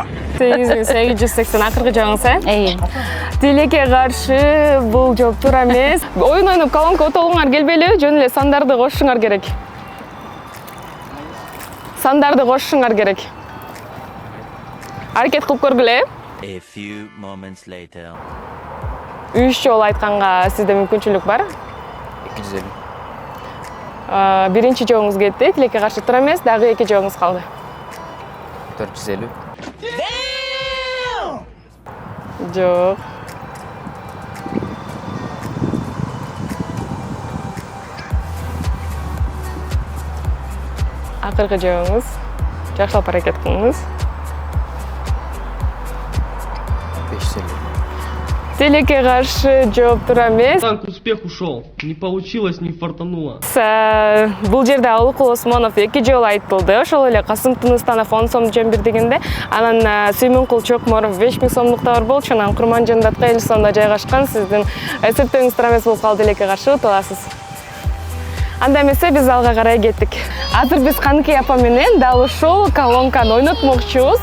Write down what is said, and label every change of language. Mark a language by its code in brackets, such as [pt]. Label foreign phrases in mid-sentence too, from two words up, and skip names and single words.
[ky] 8880 акыркы жагыңыз, Тилекке каршы бул жооп туура эмес. Оюн ойноп колонка отолуңар келбейли, жөн эле сандарды кошушуңар керек. Сандарды кошушуңар керек. Аракет кылып көргүлө. [en] A few moments later. [ky] 3 жолу айтканга сизде мүмкүнчүлүк бар. 250. Биринчи жообуңуз кетти, тилекке каршы туура эмес, дагы 2 жообуңуз калды. 450. Жок. Акыркы жообуңуз. Жакшылап аракет кылыңыз. 550. Тилекке каршы жооп туура эмес. [ru] Танк успех ушел. Не получилось, не фартануло. [ky] Бул жерде Алыкул Осмонов 2 жолу айтылды. Ошол эле Касым Тыныстанов 10 сом жөн бирдигинде. Анан Сүймөнкул Чокморов 5000 сомдук да бар болчу. Анан Курманжан Датка 50 сомдо жайгашкан. Сиздин эсептөөңүз туура эмес болуп калды, тилекке каршы утуласыз. Анда эмесе биз алга карай кеттик. Азыр биз Каныкей апа менен дал ушул колонканы ойнотмокчубуз.